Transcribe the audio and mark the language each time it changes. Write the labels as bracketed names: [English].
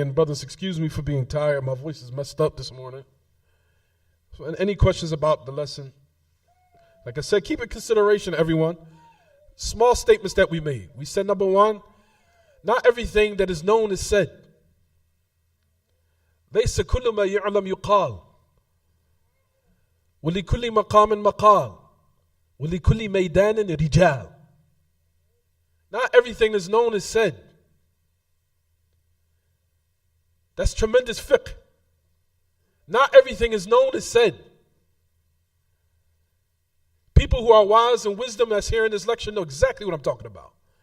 [English] And brothers, excuse me for being tired. My voice is messed up this morning. So, and any questions about the lesson? Like I said, keep in consideration, everyone. small statements that we made. We said, number one, not everything that is known is said. [Arabic] ليس كل ما يعلم يقال ولكل مقام مقال ولكل ميدان رجال. [English] Not everything that's known is said. That's tremendous fiqh. Not everything is known is said. People who are wise and wisdom that's here in this lecture know exactly what I'm talking about.